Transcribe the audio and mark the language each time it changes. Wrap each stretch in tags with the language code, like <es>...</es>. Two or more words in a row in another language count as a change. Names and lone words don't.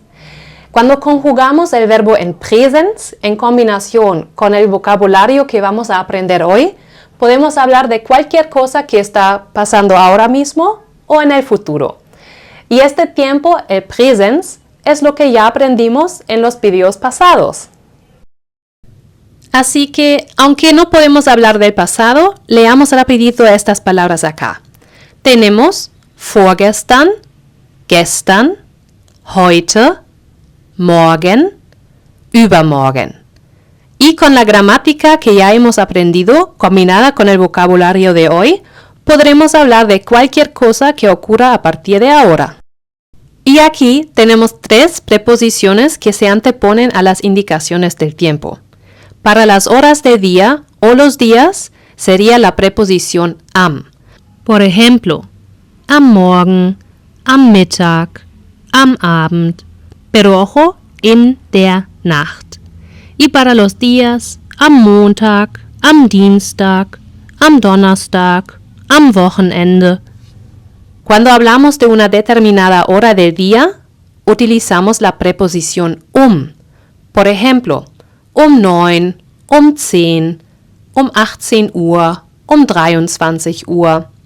<es>Cuando conjugamos el verbo en Präsens en combinación con el vocabulario que vamos a aprender hoy, podemos hablar de cualquier cosa que está pasando ahora mismo o en el futuro. Y este tiempo, el Präsens, es lo que ya aprendimos en los videos pasados. Así que, aunque no podemos hablar del pasado, leamos rapidito estas palabras acá.</es> <de>Tenemos vorgestern, gestern, heute, morgen, übermorgen.</de> <es>Y con la gramática que ya hemos aprendido, combinada con el vocabulario de hoy, podremos hablar de cualquier cosa que ocurra a partir de ahora. Y aquí tenemos 3 preposiciones que se anteponen a las indicaciones del tiempo. Para las horas de día o los días sería la preposición am. Por ejemplo,</es> <de>am Morgen, am Mittag, am Abend,</de> <es>pero ojo,</es> <de>in der Nacht.</de> <es>Y para los días,</es> <de>am Montag, am Dienstag, am Donnerstag, am Wochenende.</de> <es>Cuando hablamos de una determinada hora del día, utilizamos la preposición Por ejemplo, 9, 10, 18 Uhr, 23 Uhr.</es>